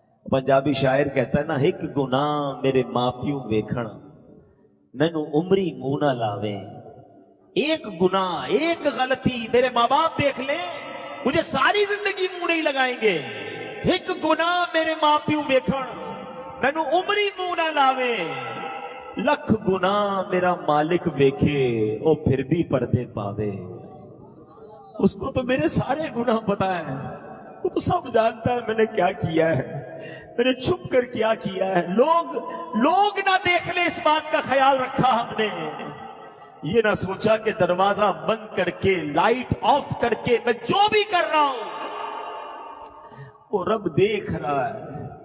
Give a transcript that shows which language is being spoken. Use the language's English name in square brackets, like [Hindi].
[Urdu] پنجابی شاعر کہتا ہے نا، [Punjabi] ایک گناہ میرے ماں پیو ویکھن مینوں عمری منہ نہ لاویں. [Urdu] ایک گناہ، ایک غلطی میرے ماں باپ دیکھ لیں، مجھے ساری زندگی منہ نہیں لگائیں گے. [Punjabi] ایک گناہ میرے ماں پیو ویکھن مینوں عمری منہ نہ لاویں. لکھ گناہ میرا مالک ویکھے او پھر بھی پردے پاوے. [Urdu] اس کو تو میرے سارے گناہ پتا ہے، وہ تو سب جانتا ہے میں نے کیا کیا ہے، میں نے چھپ کر کیا کیا ہے. لوگ نہ دیکھ لیں اس بات کا خیال رکھا ہم نے. یہ نہ سوچا کہ دروازہ بند کر کے، لائٹ آف کر کے میں جو بھی کر رہا ہوں وہ رب دیکھ رہا ہے.